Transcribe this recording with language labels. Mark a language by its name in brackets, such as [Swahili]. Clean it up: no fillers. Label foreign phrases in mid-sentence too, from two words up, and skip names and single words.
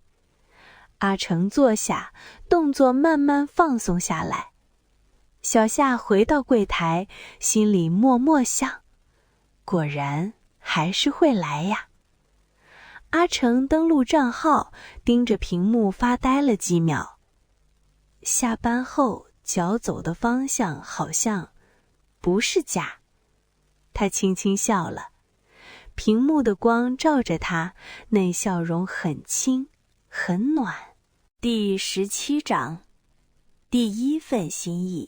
[Chinese] 阿成坐下，動作慢慢放鬆下來。小夏回到櫃檯，心裡默默想，果然還是會來呀。阿成登錄賬號，盯着屏幕發呆了幾秒。下班後腳走的方向好像不是家。他輕輕笑了，屏幕的光照着他，那笑容很輕，很暖。第17章，第一份心意。